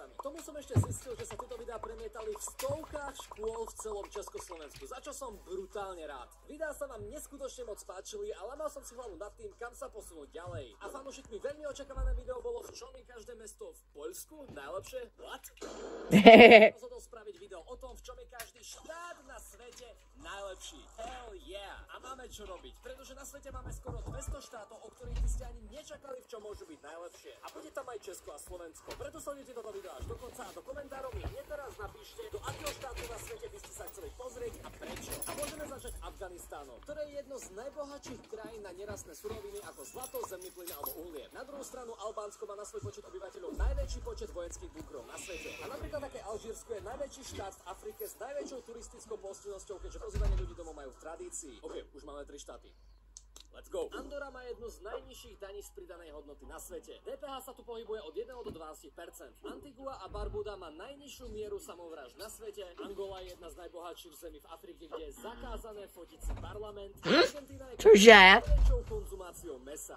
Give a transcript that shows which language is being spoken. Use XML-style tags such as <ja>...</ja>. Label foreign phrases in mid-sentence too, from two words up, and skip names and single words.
<sk>K tomu som ešte zistil, že sa tieto videá premietali v stovkách škôl v celom Československu, za čo som brutálne rád. Videá sa vám neskutočne moc páčili a lámal som si hlavu nad tým, kam sa posunúť ďalej. A fanúšikmi veľmi očakávané video bolo, v čom je každé mesto v Poľsku najlepšie.</sk> <en>What?</en> <sk>Rozhodol spraviť video o tom, v čom je každý štát na svete najlepší.</sk> <en>Hell yeah!</en> <sk>A máme čo robiť, pretože na svete máme skoro 200 štátov, o ktorých by ste ani nečakali, v čom môžu byť najlepšie. A bude tam aj Česko a Slovensko. Preto sledujte toto video až do konca a do komentárov mi hneď teraz napíšte, do akého štátu na svete by ste sa chceli pozrieť a prečo. A môžeme začať Afganistánom, ktoré je jedno z najbohatších krajín na nerastné suroviny ako zlato, zemný plyn alebo uhlie. Na druhú stranu Albánsko má na svoj počet obyvateľov najväčší počet vojenských bunkrov na svete. A napríklad také Alžírsko je najväčší štát v Afrike s najväčšou turistickou pohostinnosťou, keďže pozývanie ľudí domov majú v tradícii. OK, už máme 3 štáty.</sk> <en>Let's go.</en> <sk>Andorra má jednu z najnižších daní z pridanej hodnoty na svete. DPH sa tu pohybuje od 1 do 12%. Antigua a Barbuda má najnižšiu mieru samovrážd na svete. Angola je jedna z najbohatších zemí v Afrike, kde je zakázané fotiť si parlament. Argentína je najväčšou konzumáciou mesa.</sk>